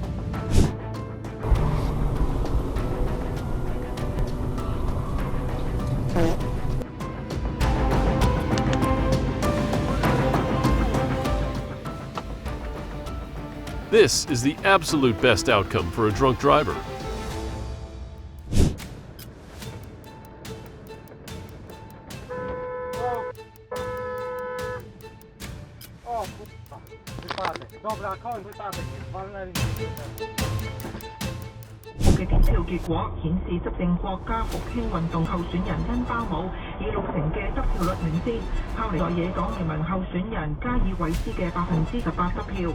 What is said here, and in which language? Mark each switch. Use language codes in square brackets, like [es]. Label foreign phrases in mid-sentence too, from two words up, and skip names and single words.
[en] This is the absolute best outcome for a drunk driver. [pl] O, kurwa. Wypadek. Dobra, koń wypadek. Walnęli mnie. [yue] 嘅點票結果顯示，執政國家復興運動候選人恩巴姆以60%嘅得票率領先，拋離在野黨聯盟候選人加爾維斯嘅18%得票。